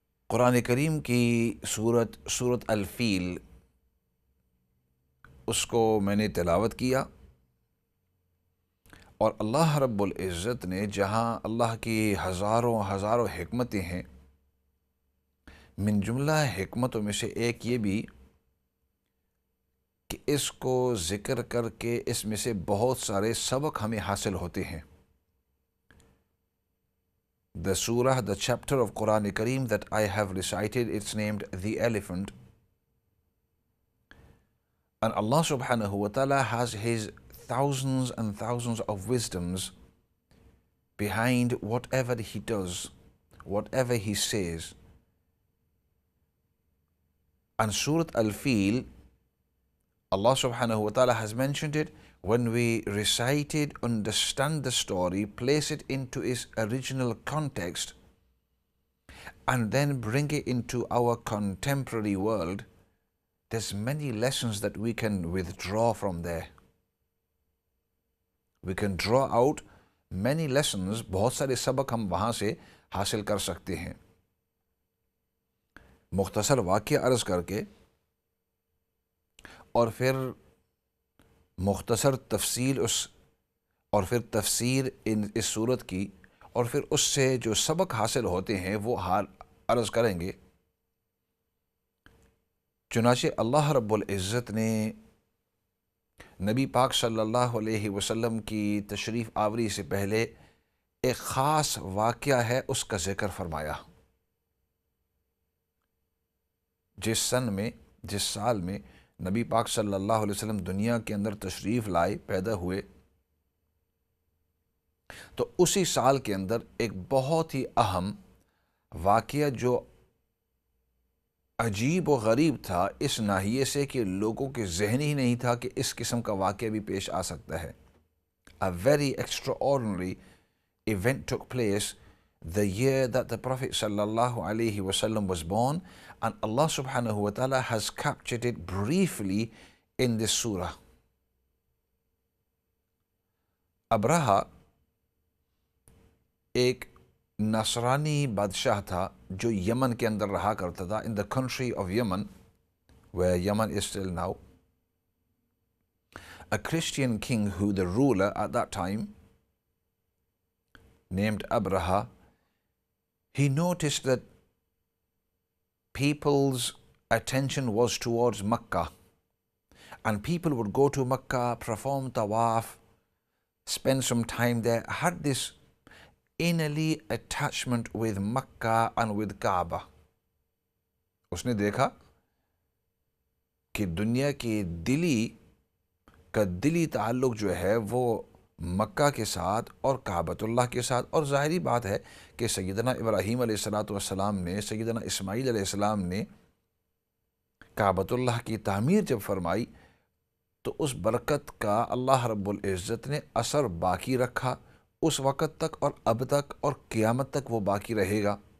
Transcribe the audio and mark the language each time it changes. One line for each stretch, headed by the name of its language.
Urdu: قرآن کریم کی سورت الفیل، اس کو میں نے تلاوت کیا، اور اللہ رب العزت نے جہاں اللہ کی ہزاروں حکمتیں ہیں، من جملہ حکمتوں میں سے ایک یہ بھی کہ اس کو ذکر کر کے اس میں سے بہت سارے سبق ہمیں حاصل ہوتے ہیں.
English: The surah, the chapter of Quran Kareem that I have recited, it's named The Elephant. And Allah subhanahu wa ta'ala has His thousands and thousands of wisdoms behind whatever He does, whatever He says. And Surah Al-Fil, Allah subhanahu wa ta'ala has mentioned it. When we recite it, understand the story, place it into its original context, and then bring it into our contemporary world, there's many lessons that we can withdraw from there. We can draw out many lessons.
Urdu: بہت سارے سبق ہم وہاں سے حاصل کر سکتے ہیں. مختصر واقعہ عرض کر کے اور پھر مختصر تفصیل اور پھر تفسیر اس صورت کی اور پھر اس سے جو سبق حاصل ہوتے ہیں وہ عرض کریں گے. چنانچہ اللہ رب العزت نے نبی پاک صلی اللہ علیہ وسلم کی تشریف آوری سے پہلے ایک خاص واقعہ ہے اس کا ذکر فرمایا. جس سال میں نبی پاک صلی اللہ علیہ وسلم دنیا کے اندر تشریف لائے، پیدا ہوئے، تو اسی سال کے اندر ایک بہت ہی اہم واقعہ جو عجیب و غریب تھا اس ناحیے سے کہ لوگوں کے ذہن ہی نہیں تھا کہ اس قسم کا واقعہ بھی پیش آ سکتا ہے.
English: A very extraordinary event took place the year that the Prophet sallallahu alaihi wasallam was born, and Allah subhanahu wa ta'ala has captured it briefly in this surah.
Urdu: ابرہہ ایک نصرانی بادشاہ تھا جو یمن کے اندر رہا کرتا تھا.
English: in the country of Yemen, where Yemen is still now, a Christian king who the ruler at that time named Abraha, he noticed that people's attention was towards Makkah, and people would go to Makkah, perform tawaf, spend some time there, had this innerly attachment with Makkah and with Kaaba.
Urdu: اس نے دیکھا کہ دنیا کے دلی تعلق جو ہے وہ مکہ کے ساتھ اور کعبۃ اللہ کے ساتھ. اور ظاہری بات ہے کہ سیدنا ابراہیم علیہ السلام نے، سیدنا اسماعیل علیہ السلام نے کعبۃ اللہ کی تعمیر جب فرمائی تو اس برکت کا اللہ رب العزت نے اثر باقی رکھا اس وقت تک اور اب تک اور قیامت تک وہ باقی رہے گا.